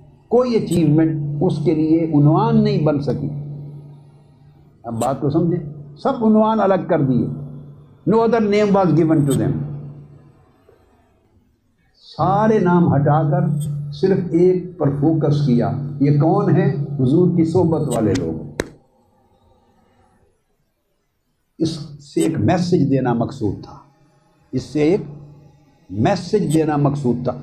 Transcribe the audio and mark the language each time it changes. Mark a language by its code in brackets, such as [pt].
[ur] کوئی اچیومنٹ اس کے لیے عنوان نہیں بن سکی. اب بات کو سمجھیں، سب عنوان الگ کر دیے. [en] no other name was given to them. [ur] سارے نام ہٹا کر صرف ایک پر فوکس کیا. یہ کون ہے؟ حضور کی صحبت والے لوگ. اس سے ایک میسج دینا مقصود تھا، اس سے ایک میسج دینا مقصود تھا.